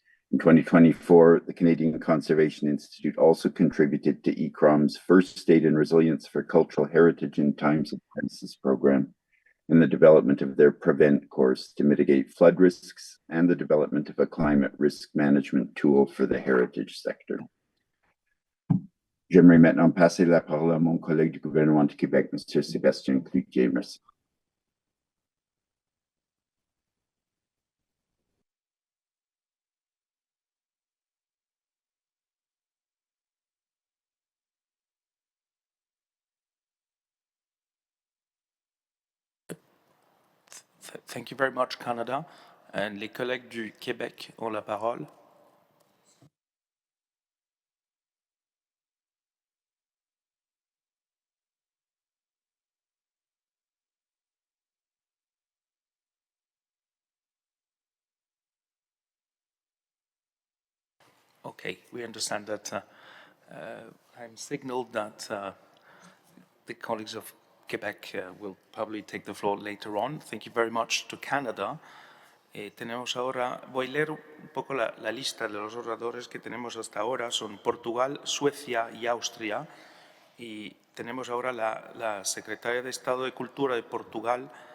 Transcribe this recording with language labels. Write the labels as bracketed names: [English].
[English] In 2024, the Canadian Conservation Institute also contributed to ECROM's First Aid and Resilience for Cultural Heritage in Times of Crisis program, and the development of their PREVENT course to mitigate flood risks, and the development of a climate risk management tool for the heritage sector. [French] J'aimerais maintenant passer la parole à mon collègue du gouvernement du Québec, M. Sébastien Cloutier. Merci. [English] Thank you very much, Canada. And [French] les collègues du Québec ont la parole. [English] Okay, we understand that I'm signaled that the colleagues of Quebec will probably take the floor later on. Thank you very much to Canada. [Spanish] Tenemos ahora, voy a leer un poco la lista de los oradores que tenemos hasta ahora. Son Portugal, Suecia y Austria. Y tenemos ahora la secretaria de Estado de Cultura de Portugal.